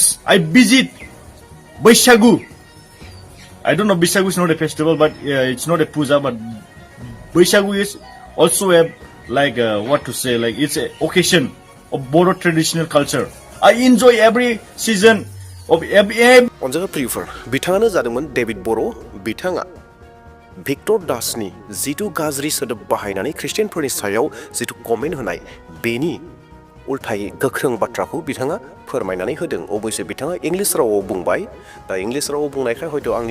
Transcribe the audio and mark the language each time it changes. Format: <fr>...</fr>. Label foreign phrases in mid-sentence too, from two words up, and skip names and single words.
<en>I visit Baishagu. I don't know, Baishagu is not a festival, but it's not a puja, but Baishagu is also a it's an occasion of Boro traditional culture. I enjoy every season of every.</en> <brx>अनजाग्रा प्रियफोर बिथाङानो जादोंमोन डेभिड बर' बिथाङा भिक्टर दासनि जिथु गाज्रि सोदोब बाहायनानै ख्रिस्टियानफोरनि सायाव जिथु कमेन्ट होनाय बेनि उल्थायै गोख्रों बाथ्राखौ बिथाङा फोरमायनानै होदों अबयसे बिथाङा इंलिश रावाव बुंबाय दा इंलिश रावाव बुंनायखाय हयथ' आंनि</brx>